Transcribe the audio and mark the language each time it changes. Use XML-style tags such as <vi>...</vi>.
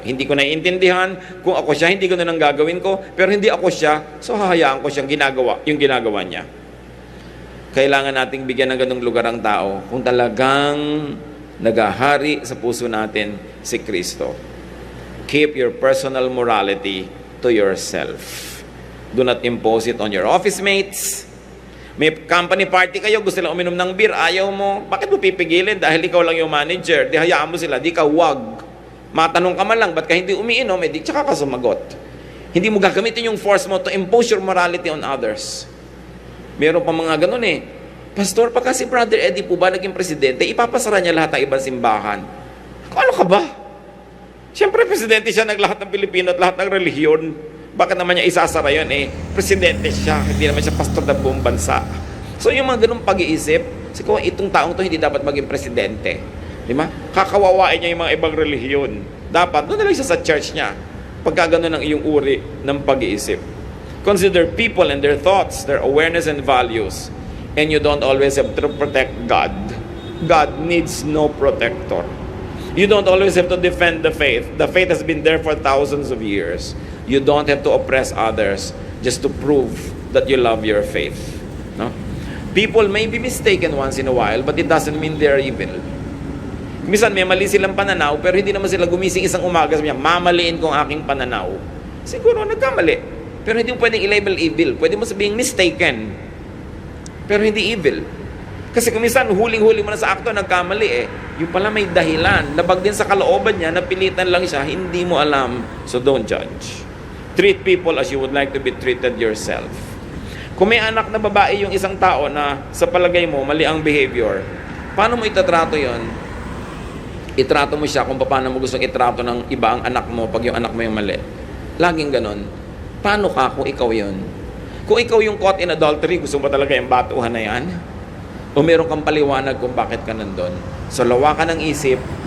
<tl>Hindi ko naiintindihan, kung ako siya, hindi ko na nang gagawin ko, pero hindi ako siya, so hahayaan ko siyang ginagawa, yung ginagawa niya. Kailangan nating bigyan ng ganung lugar ang tao kung talagang nagahari sa puso natin si Kristo.</tl> <en>Keep your personal morality to yourself. Do not impose it on your office mates.</en> <tl>May company party kayo, gusto lang uminom ng beer, ayaw mo. Bakit mo pipigilin? Dahil ikaw lang yung manager. Di hayaan mo sila, di ka wag. Matanong ka man lang, ba't ka hindi umiinom? Eh, di tsaka ka sumagot. Hindi mo gagamitin yung force mo</tl> <en>to impose your morality on others.</en> <tl>Meron pa mga ganun eh. Pastor, pagka si Brother Eddie po ba naging presidente, ipapasara niya lahat ng ibang simbahan. Ano ka ba? Siyempre, presidente siya ng lahat ng Pilipino at lahat ng relihiyon. Bakit naman niya isasara yun eh? Presidente siya, hindi naman siya pastor ng buong bansa. So yung mga ganung pag-iisip, siguro itong taong to hindi dapat maging presidente. Di ba? Kakawawain niya yung mga ibang relihiyon. Dapat, doon na lang siya sa church niya. Pagka ganun ang iyong uri ng pag-iisip.</tl> <en>Consider people and their thoughts, their awareness and values. And you don't always have to protect God. God needs no protector. You don't always have to defend the faith. The faith has been there for thousands of years. You don't have to oppress others just to prove that you love your faith. No? People may be mistaken once in a while, but it doesn't mean they're evil.</en> <tl>Minsan may mali silang pananaw, pero hindi naman sila gumising isang umaga sabi niya, mamaliin ko ang aking pananaw. Siguro nagkamali. Pero hindi mo pwedeng i-label evil. Pwede mo sabihin mistaken. Pero hindi evil. Kasi kung minsan, huling-huli mo na sa akto, nagkamali eh. Yung pala may dahilan. Labag din sa kalooban niya, napilitan lang siya, hindi mo alam.</tl> <en>So don't judge. Treat people as you would like to be treated yourself.</en> <tl>Kung may anak na babae yung isang tao na sa palagay mo, mali ang behavior, paano mo itatrato yon? Itrato mo siya kung paano mo gustong itrato ng iba ang anak mo pag yung anak mo yung mali. Laging ganon. Paano ka kung ikaw yon? Kung ikaw yung</tl> <en>caught in adultery,</en> <tl>gusto mo talaga yung batuhan na yan? O meron kang paliwanag kung bakit ka nandun? So lawakan ng isip,</tl>